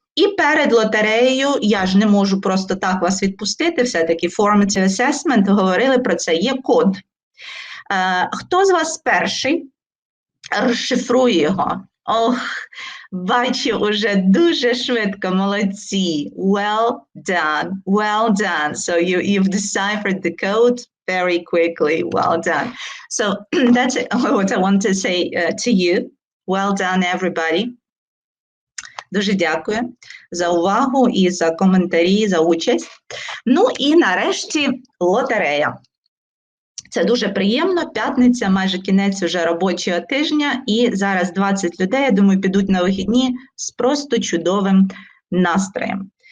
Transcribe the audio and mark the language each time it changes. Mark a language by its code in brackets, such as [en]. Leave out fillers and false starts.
[uk] І перед лотереєю я ж не можу просто так вас відпустити, все-таки Formative Assessment, говорили про це, є код. Хто з вас перший розшифрує його? Ох, бачу уже дуже швидко, молодці. [en] Well done, well done. So you've deciphered the code very quickly, well done. So that's what I want to say to you. Well done, everybody. [uk] Дуже дякую за увагу і за коментарі, за участь. Ну і нарешті лотерея. Це дуже приємно, п'ятниця, майже кінець уже робочого тижня, і зараз 20 людей, я думаю, підуть на вихідні з просто чудовим настроєм.